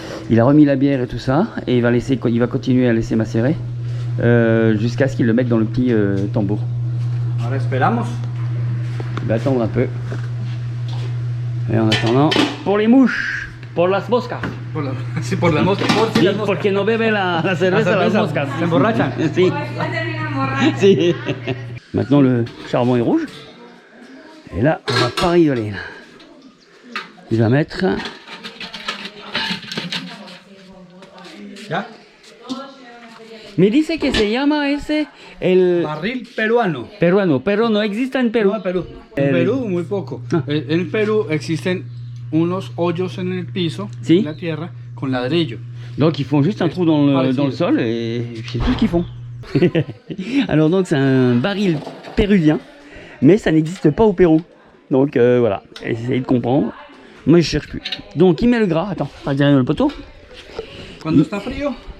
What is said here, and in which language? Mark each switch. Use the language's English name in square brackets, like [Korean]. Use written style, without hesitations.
[French] Il a remis la bière et tout ça, et il va continuer à laisser macérer jusqu'à ce qu'il le mette dans le petit tambour. [Spanish] Ahora esperamos. [French] Il va attendre un peu. Et en attendant, pour les mouches, pour las moscas. [Spanish] Sí, por las moscas. Sí, porque no bebe la cerveza, las moscas. Se emborrachan. Sí. Si. [French] Maintenant le charbon est rouge. Et là, on va pas rigoler. Là. Il va mettre. [Spanish] ¿Ya? Me dice que se llama ese el Barril peruano. peruano, pero no existe en Perú. No, en Perú. En Perú muy poco. Ah. En Perú existen unos hoyos en el piso, Sí. en la tierra, con ladrillo. [French] Donc ils font juste un trou dans le sol et c'est tout ce qu'ils font. Alors donc c'est un baril péruvien, mais ça n'existe pas au Pérou. Donc voilà, essayez de comprendre. Moi je cherche plus. Donc il met le gras, attends, pas derrière le poteau. [Spanish] Cuando está frío,